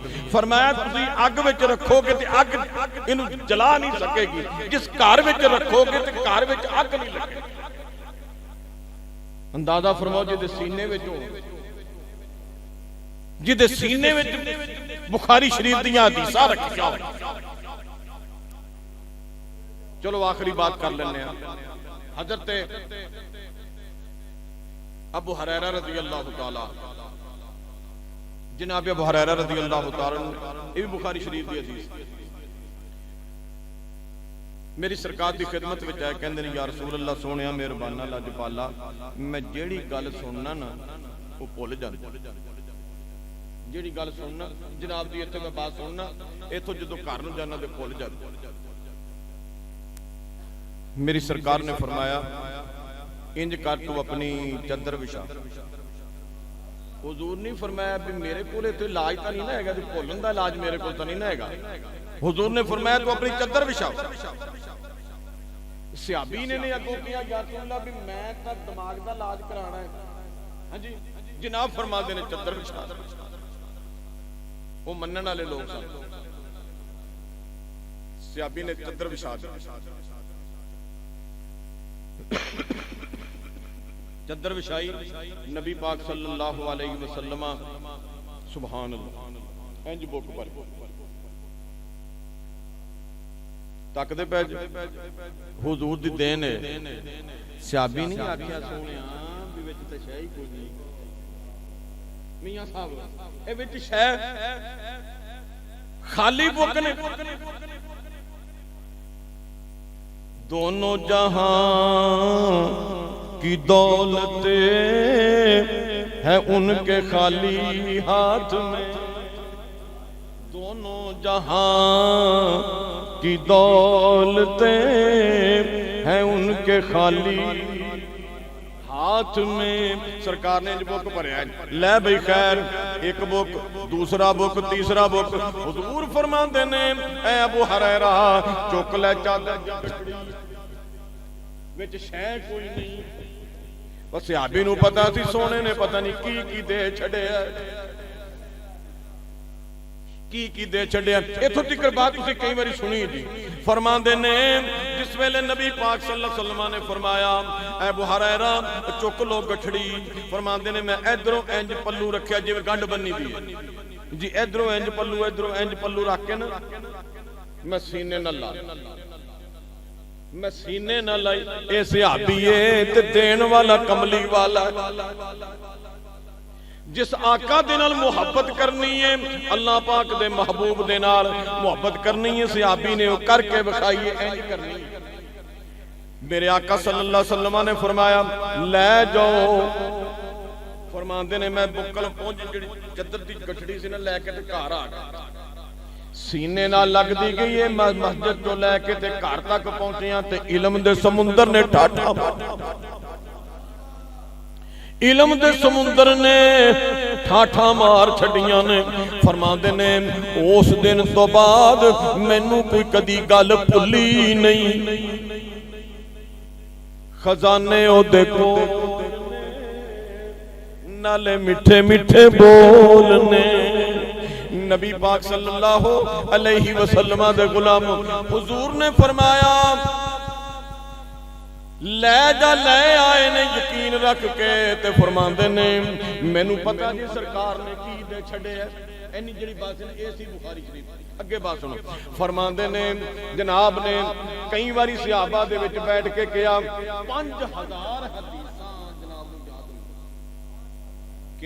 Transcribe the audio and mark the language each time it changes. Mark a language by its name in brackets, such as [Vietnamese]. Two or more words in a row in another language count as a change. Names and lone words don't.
[Punjabi] فرمایا تسی اگ وچ رکھو گے تے اگ اینوں جلا نہیں سکے گی، جس گھر وچ رکھو گے تے گھر وچ اگ نہیں لگے گی. اندازہ فرماؤ جہدے سینے وچ ہو، جہدے سینے وچ بخاری شریف دیاں حدیثاں رکھیاں. چلو آخری بات کر لینے ہیں. حضرت ابو ہریرہ [Arabic] رضي الله تعالى, [Punjabi] جناب ابو ہریرہ [Arabic] رضي الله تعالى, [Urdu] یہ بھی بخاری شریف کی حدیث، میری سرکار کی خدمت میں آئے، کہتے ہیں [Arabic] يا رسول الله [Punjabi] سوہنے مہربانا لجپالا، میں جیہڑی گل سننا نا وہ بھل جاندا، جیہڑی گل سننا جناب دی اتھے میں بات سننا، اتھوں جدوں گھر نوں جانا تے بھل جاندا. میری سرکار نے فرمایا اینج کر تو اپنی چادر وچھا. [Urdu] حضور نے فرمایا بھی میرے کو علاج تو نہیں نا ہے، بھلن کا علاج میرے کو تو نہیں نا ہے. [Punjabi] حضور نے فرمایا تو اپنی چادر وچھا۔ صحابی نے اگوں کیا [Arabic] يا رسول الله [Punjabi] بھی میں تو دماغ کا علاج کرانا ہے. ہاں جی جناب فرماتے نے چادر وچھا۔ وہ مننے والے لوگ سن. صحابی نے چادر وچھا دی، چادر وچھائی، نبی پاک [Arabic] صلى الله عليه وسلم سبحان الله [Punjabi] اینج بک پر تکدے پے حضور دی دین ہے. صحابی نہیں آکھیا سوہنیا بھی وچ تے شے ہی کوئی نہیں، میاں صاحب اے وچ شے خالی بک نے. [Urdu] دونوں جہاں کی دولت ہے ان کے خالی ہاتھ میں، دونوں جہاں کی دولت ہے ان کے خالی ہاتھ میں. [Punjabi] سرکار نے بک بھریا، لے بھائی خیر اک بک، دوسرا بک، تیسرا بک. حضور فرماتے نے اے ابو ہریرہ چک لے چادر، وچ شے کوئی نہیں. پر صحابی نوں پتہ سی سوہنے نے پتہ نہیں کی دے چھڈیا، کی دے چھڈیا. اتھوں تک بات تسیں کئی واری سنی جی۔ فرماندے نے جس ویلے نبی پاک [Arabic] صلى الله عليه وسلم [Punjabi] نے فرمایا اے ابو ہریرہ چک لو گٹھڑی، فرماندے نے میں ادھروں اینج پلو رکھیا جویں گنڈھ بنی دی ہے جی، ادھروں اینج پلو ادھروں اینج پلو رکھ کے نا میں سینے نال لا، میں سینے نال لائی. اے صحابی ہے تے دین والا کملی والا، جس آقا دے نال محبت کرنی ہے، اللہ پاک دے محبوب دے نال محبت کرنی ہے، صحابی نے وہ کر کے وکھائی ہے، اینج کرنی ہے. میرے آقا [Arabic] صلى الله عليه وسلم [Punjabi] نے فرمایا لے جاؤ، فرماندے نے میں بکل پہنچ جیہڑی چادر دی گٹھڑی سی نا لے کے تے گھر آ گیا، سینے نال لگدی گئی ہے. مسجد تو لے کے تے گھر تک پہنچیا تے علم دے سمندر نے ٹھاٹھا، علم دے سمندر نے ٹھاٹھا مار چھڈیاں نے. فرماندے نے اس دن تو بعد مینوں کوئی کدی گل بھلی نہیں، خزانے او دیکھو نالے مٹھے مٹھے بولنے. نبی پاک [Arabic] صلى الله عليه وسلم [Punjabi] دے غلام حضور نے فرمایا لے جا، لے آئے نے یقین رکھ کے تے فرماندے نے مینوں پتہ جی سرکار نے کی دے چھڈے ہے. اینی جیہڑی بات ہے اے سی بخاری شریف۔ اگے بات سنو، فرماندے نے جناب نے کئی واری صحابہ دے وچ بیٹھ کے کہا 5000 حدیثاں جناب نوں یاد ہوئی.